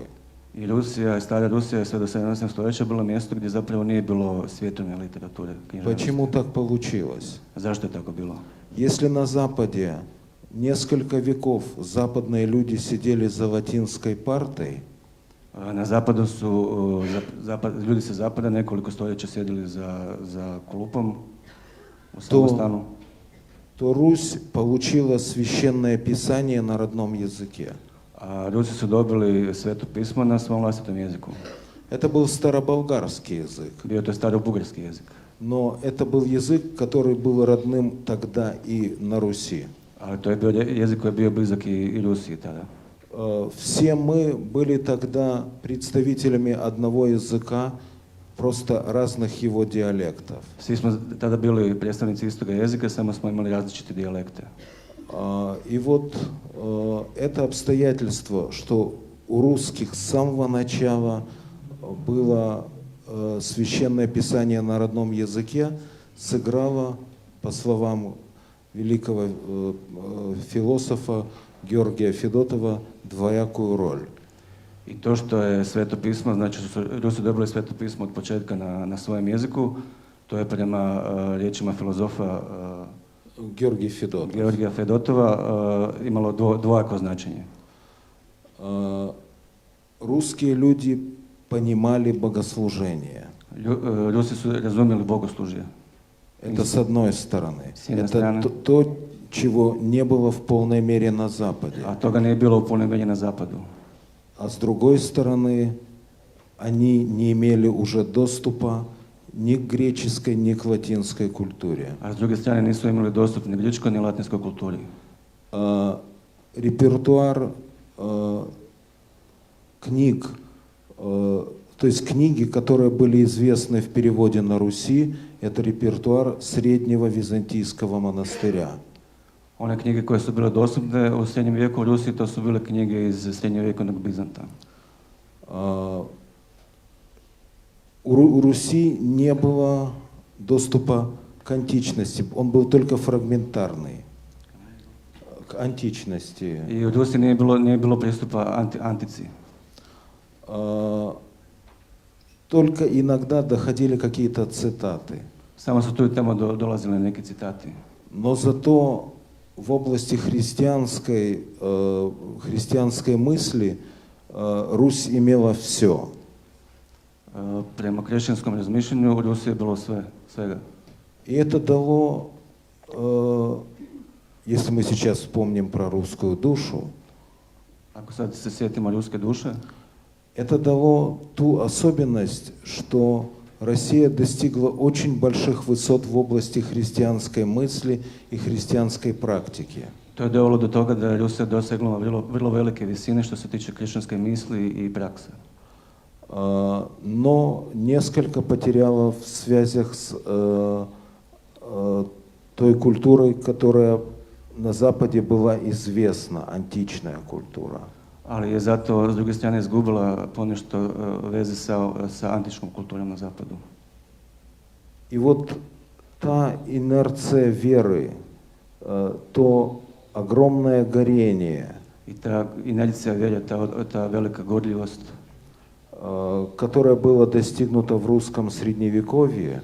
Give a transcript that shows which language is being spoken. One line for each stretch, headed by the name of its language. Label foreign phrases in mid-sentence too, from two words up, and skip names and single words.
Croatian: I Rusija, stara Rusija sve do 17. stoljeća bilo mjesto gdje zapravo nije bilo svjetovne literature.
Russian: Почему так получилось?
Croatian: Zašto je tako bilo?
Russian: Если на Западе несколько веков западные люди сидели за латинской партой,
Croatian: Na zapadu su ljudi sa zapada nekoliko stoljeća sjedili za klupom u samostanu,
Russian: то Русь получила священное писание на родном языке.
Croatian: a Rusi su dobili sveto pismo na svom vlastitom jeziku.
Russian: Это был староболгарский язык.
Croatian: Bio to starobugarski jezik.
Russian: Но это был язык, который был родным тогда и на Руси.
Croatian: Ali to je bio jezik koji je bio blizak i Rusiji tada.
Russian: все мы были тогда представителями одного языка, просто разных его диалектов.
Croatian: Svi smo tada bili predstavnici istoga jezika, samo smo imali različite dijalekte.
Russian: И вот это обстоятельство, что у русских с самого начала было священное писание на родном языке, сыграло, по словам великого философа Георгия Федотова, двоякую роль.
Croatian: I to što je sveto pismo, znači što su Rusi dobili sveto pismo od početka na svojem jeziku, to je prema riječima filozofa Georgija Fedotova imalo dvojako značenje.
Russian: Русские люди понимали богослужение.
Croatian: Rusi su razumjeli bogoslužje.
Russian: Это с одной стороны.
Croatian: С jedne
Russian: Это
Croatian: strane.
Russian: то, чего не было в полной мере на Западе.
Croatian: A toga nije bilo u punoj mjeri na zapadu.
Russian: А с другой стороны, они не имели уже доступа ни к греческой, ни к латинской культуре.
Croatian: A s druge strane nisu imali dostup ni grčkoj ni latinskoj kulturi.
Russian: Репертуар книг, то есть книги, которые были известны в переводе на Руси, это репертуар среднего византийского монастыря.
Croatian: One knjige koje su bile dostupne u srednjem vijeku u Rusiji, to su bile knjige iz srednjovjekovnog Bizanta.
Russian: У Руси не было доступа к античности, он был только фрагментарный. К античности.
Croatian: I u Rusiji nije bilo pristupa antici.
Russian: Только иногда доходили какие-то цитаты.
Croatian: Samo su tu i tamo dolazile neki citati.
Russian: Но зато в области христианской мысли Русь имела все.
Croatian: Prema kršćanskom razmišljanju u Rusiji je bilo svega.
Russian: И это дало, если мы сейчас вспомним про русскую душу,
Croatian: Ako sad se sjetimo ruske duše,
Russian: это дало ту особенность, что Россия достигла очень больших высот в области христианской мысли и христианской практики.
Croatian: to je dovelo do toga da je Rusija dosegla vrlo velike visine što se tiče kršćanske misli i prakse.
Russian: Но несколько потеряла в связях с той культурой, которая на Западе была известна, античная культура.
Croatian: Ali je zato s druge strane izgubila ponešto veze sa antičkom kulturom na zapadu.
Russian: И вот та инерция веры, то огромное горение,
Croatian: I ta inercija vjere, ta velika gorljivost,
Russian: которое было достигнуто в русском средневековье,